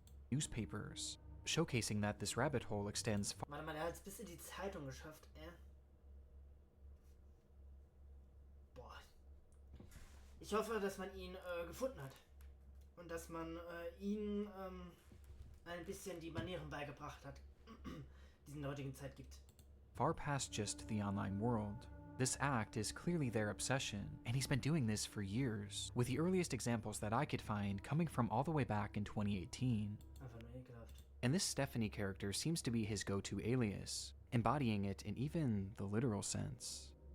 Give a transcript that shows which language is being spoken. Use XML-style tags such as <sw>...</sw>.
<en>Newspapers, showcasing that this rabbit hole extends far.</en> <de>Warte mal, er hat es bis in die Zeitung geschafft, Boah. Ich hoffe, dass man ihn gefunden hat. Und dass man ihm ein bisschen die Manieren beigebracht hat, die es in der heutigen Zeit gibt.</de> <en>Far past just the online world. This act is clearly their obsession, and he's been doing this for years, with the earliest examples that I could find coming from all the way back in 2018. And this Stephanie character seems to be his go-to alias, embodying it in even the literal sense.</en>